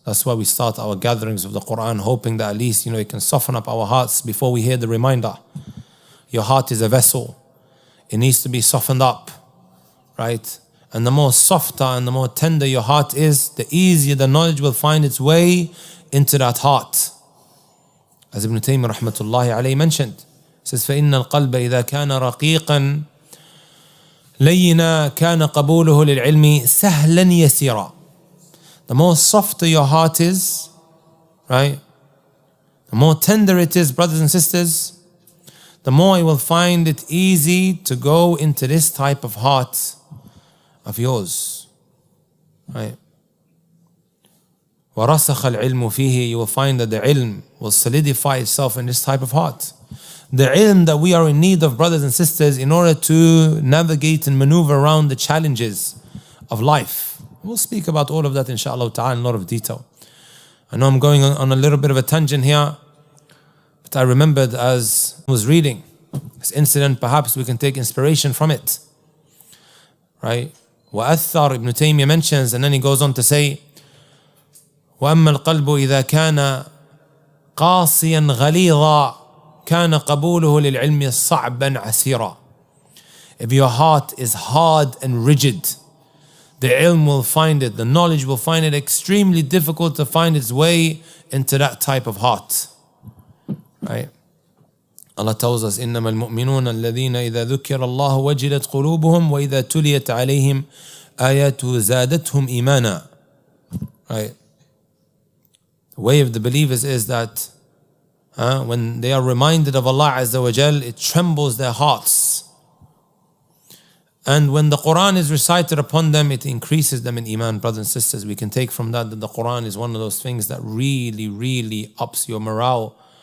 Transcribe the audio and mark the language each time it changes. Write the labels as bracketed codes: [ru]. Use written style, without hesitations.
[en] That's why we start our gatherings of the Quran, hoping that at least, you know, it can soften up our hearts before we hear the reminder. Your heart is a vessel. It needs to be softened up, right? And the more softer and the more tender your heart is, the easier the knowledge will find its way into that heart. As Ibn Taymiyyah rahmatullahi alayhi mentioned, it says, [ar] فَإِنَّ الْقَلْبَ إِذَا كَانَ رَقِيقًا لَيِّنًا كَانَ قَبُولُهُ لِلْعِلْمِ سَهْلًا يَسِيرًا. [en] The more softer your heart is, right? The more tender it is, brothers and sisters, the more you will find it easy to go into this type of heart of yours, right? [ar] وَرَسَخَ الْعِلْمُ فِيهِ. [en] You will find that the ilm will solidify itself in this type of heart. The ilm that we are in need of, brothers and sisters, in order to navigate and maneuver around the challenges of life. We'll speak about all of that inshallah ta'ala in a lot of detail. I know I'm going on a little bit of a tangent here, but I remembered as I was reading this incident, perhaps we can take inspiration from it, right? [ar] وَأَثَّرْ, [en] Ibn Taymiyyah mentions, and then he goes on to say, [ar] وَأَمَّا الْقَلْبُ إِذَا كَانَ قَاسِيًا غَلِيظًا كَانَ قَبُولُهُ لِلْعِلْمِ صَعْبًا عَسِيرًا. [en] If your heart is hard and rigid, the ilm will find it, the knowledge will find it extremely difficult to find its way into that type of heart. Right? Allah tells us, [ar] إِنَّمَا الْمُؤْمِنُونَ الَّذِينَ إِذَا ذُكِّرَ اللَّهُ وَجِلَتْ قُلُوبُهُم وَإِذَا تُلِيَتْ عَلَيْهِمْ آيَاتُهُ زَادَتْهُمْ إِيمَانًا. [en] Right? The way of the believers is that when they are reminded of Allah Azza wa Jal, it trembles their hearts. And when the Quran is recited upon them, it increases them in Iman. Brothers and sisters, we can take from that the Quran is one of those things that really, really ups your morale.